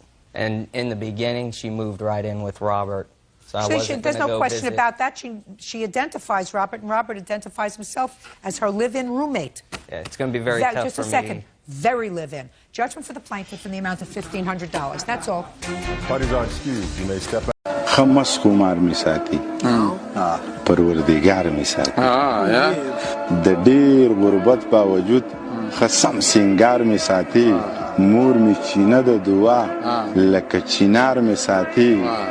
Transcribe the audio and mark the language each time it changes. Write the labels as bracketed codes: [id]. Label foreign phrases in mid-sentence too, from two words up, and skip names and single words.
[en] And in the beginning, she moved right in with Robert. So I wasn't There's gonna no go question visit. about that. She identifies Robert, and Robert identifies himself as her live-in roommate. Yeah, it's going to be very tough Just for a second. me. Very live-in. Judgment for the plaintiff in the amount of $1,500. That's all. Parties are excused. You may step out. [ps] خمس قمار میساتي پروردگار میساتي د ډیر غربت باوجود خصم سنگار میساتي مور می چینه د دعا لکه چینار میساتي